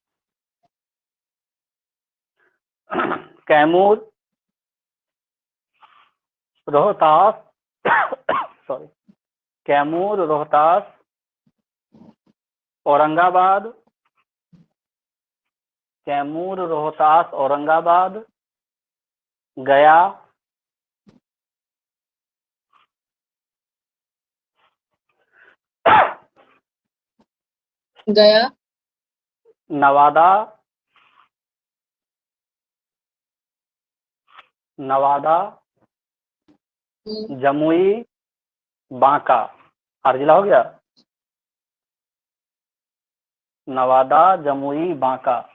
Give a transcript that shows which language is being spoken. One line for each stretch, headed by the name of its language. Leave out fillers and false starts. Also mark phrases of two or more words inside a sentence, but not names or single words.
Hindi: कैमूर, रोहतास सॉरी, कैमूर, रोहतास, औरंगाबाद, कैमूर, रोहतास, औरंगाबाद, गया, गया, नवादा, नवादा, जमुई, बांका। 8 जिला हो गया। नवादा, जमुई, बांका।